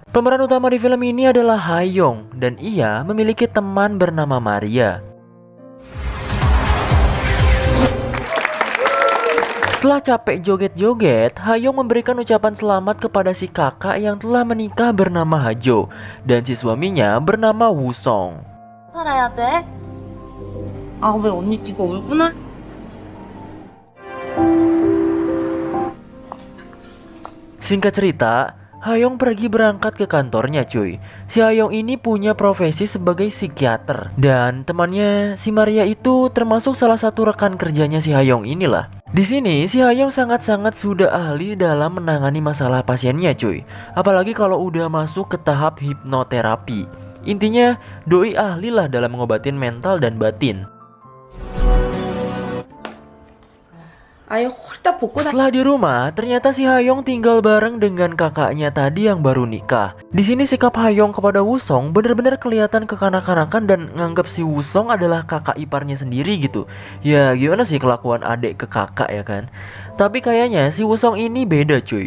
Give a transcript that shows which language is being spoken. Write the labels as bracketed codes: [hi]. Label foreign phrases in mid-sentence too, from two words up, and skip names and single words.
[id] Pemeran utama di film ini adalah Ha-young dan ia memiliki teman bernama Maria. Setelah capek joget-joget, Ha-young memberikan ucapan selamat kepada si kakak yang telah menikah bernama Ha-jo dan si suaminya bernama Woo-sung. [ko] 살아야 돼? 아, 왜 언니 네가 울구나? [id] Singkat cerita, Ha-young pergi berangkat ke kantornya cuy. Si Ha-young ini punya profesi sebagai psikiater. Dan temannya si Maria itu termasuk salah satu rekan kerjanya si Ha-young inilah. Di sini si Ha-young sangat-sangat sudah ahli dalam menangani masalah pasiennya cuy. Apalagi kalau udah masuk ke tahap hipnoterapi. Intinya doi ahli lah dalam mengobatin mental dan batin. [ko] 아예 홀딱 벗고 [id] Setelah di rumah, ternyata si Ha-young tinggal bareng dengan kakaknya tadi yang baru nikah. Di sini sikap Ha-young kepada Woo-sung benar-benar kelihatan kekanak-kanakan dan nganggap si Woo-sung adalah kakak iparnya sendiri gitu. Ya gimana sih kelakuan adik ke kakak ya kan? Tapi kayaknya si Woo-sung ini beda cuy.